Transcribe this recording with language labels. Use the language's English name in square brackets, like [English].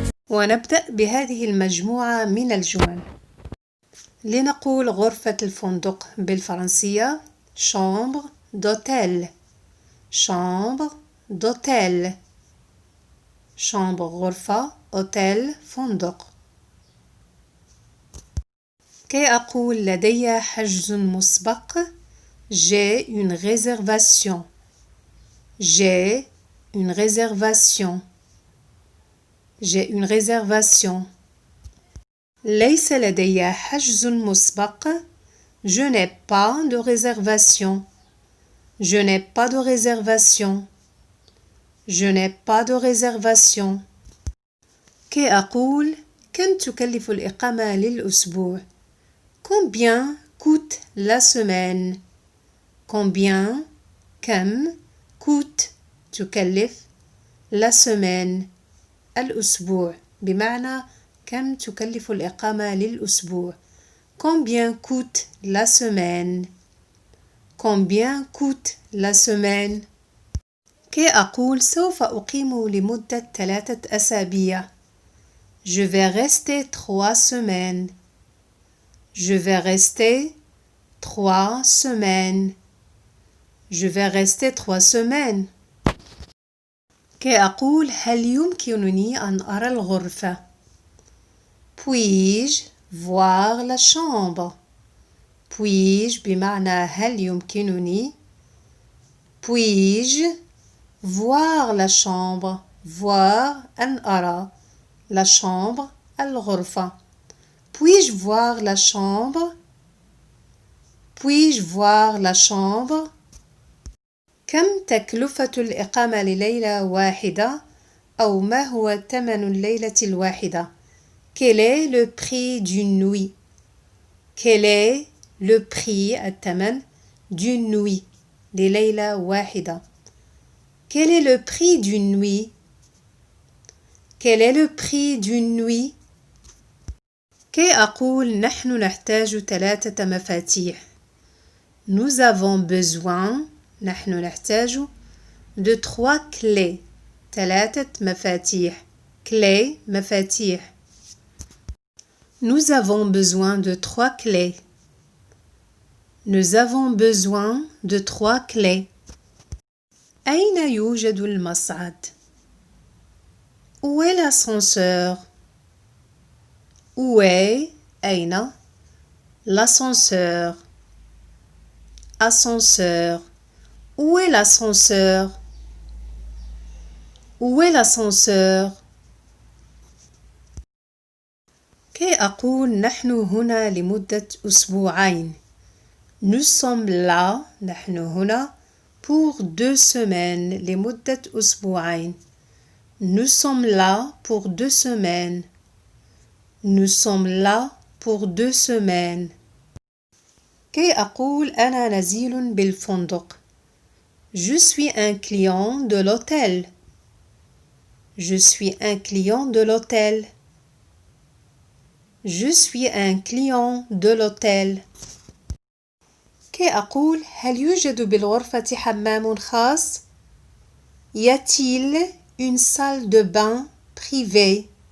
[Arabic] ونبدأ بهذه المجموعة من الجمل. لنقول غرفة الفندق بالفرنسية [French] chambre d'hôtel. chambre d'hôtel. chambre غرفة hôtel فندق. [Arabic] كي أقول لدي حجز مسبق [French] j'ai une réservation. j'ai une réservation. j'ai une réservation. [Arabic] ليس لدي حجز مسبق [French] je n'ai pas de réservation. je n'ai pas de réservation. je n'ai pas de réservation. [Arabic] كي أقول كم تكلف الإقامة للأسبوع؟ [French] Combien coûte la semaine? Combien [Arabic] كم [French] coûte [Arabic] تكلف [French] la semaine [Arabic] الأسبوع بمعنى كم تكلف الإقامة للأسبوع. [French] Combien coûte la semaine? Combien coûte la semaine? [Arabic] كي أقول سوف أقيم لمدة 3 أسابيع. [French] Je vais rester 3 semaines. Je vais rester 3 semaines. Je vais rester 3 semaines. [Arabic] كي أقول هل يمكنني أن أرى الغرفة؟ [French] Puis-je voir la chambre? Puis-je [Arabic] بمعنى هل يمكنني؟ [French] Puis-je voir la chambre? voir [Arabic] أن أرى [French] la chambre [Arabic] الغرفة. [French] Puis-je voir la chambre? Puis-je voir la chambre? [Arabic] كم تكلفة الإقامة لليلة واحدة؟ أو ما هو ثمن الليلة الواحدة؟ [French] Quel est le prix d'une nuit? Quel est le prix [Arabic] الثمن [French] d'une nuit [Arabic] لليلة واحدة؟ [French] Quel est le prix d'une nuit? Quel est le prix d'une nuit? [Arabic] كي أقول نحن نحتاج 3 مفاتيح. [French] Nous avons besoin [Arabic] نحن نحتاج [French] de 3 clés. [Arabic] 3 مفاتيح. clés مفاتيح. [French] Nous avons besoin de 3 clés. Nous avons besoin de 3 clés. [Arabic] أين يوجد المصعد؟ [French] Où est l'ascenseur? Où est أين l'ascenseur? Ascenseur. Où est l'ascenseur? Où est l'ascenseur? [Arabic] كي أقول نحن هنا لمدة أسبوعين. [French] Nous sommes là [Arabic] نحن هنا [French] pour 2 semaines [Arabic] لمدة أسبوعين. [French] Nous sommes là pour 2 semaines. Nous sommes là pour 2 semaines. [Arabic] كي أقول أنا نزيل بالفندق. [French] Je suis un client de l'hôtel. Je suis un client de l'hôtel. Je suis un client de l'hôtel. [Arabic] كي أقول هل يوجد بالغرفة حمام خاص؟ [French] Y a-t-il une salle de bain privée?